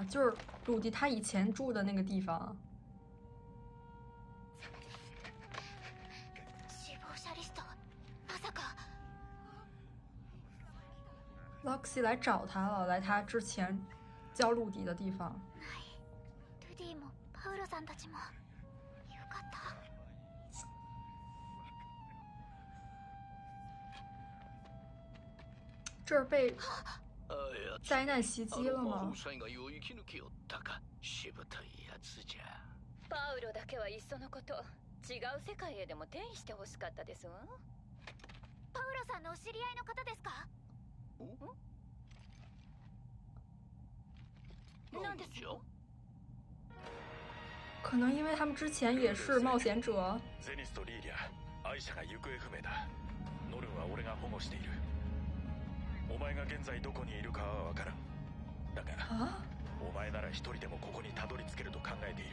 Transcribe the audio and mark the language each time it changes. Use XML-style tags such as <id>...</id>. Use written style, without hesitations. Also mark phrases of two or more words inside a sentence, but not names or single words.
<zh>就是鲁迪他以前住的那个地方。Luxy 来找他了，来他之前教鲁迪的地方。这儿被灾難襲擊了嗎？</zh> <ja>パウロだけはいっそのこと違う世界へでも転移してほしかったですわ。パウロさんのお知り合いの方ですか？なんですか？</ja> <zh>可能因为他们之前也是冒险者。</zh> <ja>ゼニスとリーリャ、アイシャが行方不明だ。ノルンは俺が保護している。お前が現在どこにいるかはわからん。だが、お前なら一人でもここにたどり着けると考えている。</ja>